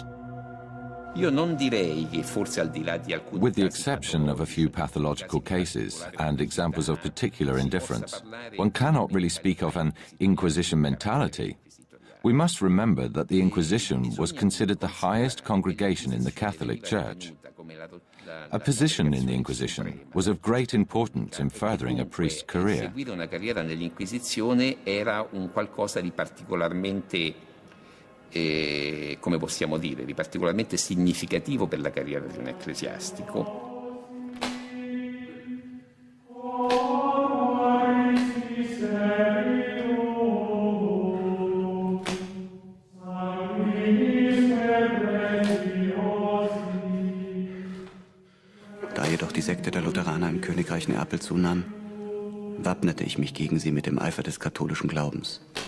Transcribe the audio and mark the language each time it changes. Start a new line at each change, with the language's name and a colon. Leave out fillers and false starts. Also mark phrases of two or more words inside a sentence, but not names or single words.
English: With the exception of a few pathological cases and examples of particular indifference, one cannot really speak of an Inquisition mentality. We must remember that the Inquisition was considered the highest congregation in the Catholic Church. A position in the Inquisition was of great importance in furthering a priest's career.
Italian: Come possiamo dire, di particolarmente significativo per la carriera di un ecclesiastico.
German: Da jedoch die Sekte der Lutheraner im Königreich Neapel zunahm, wappnete ich mich gegen sie mit dem Eifer des katholischen Glaubens.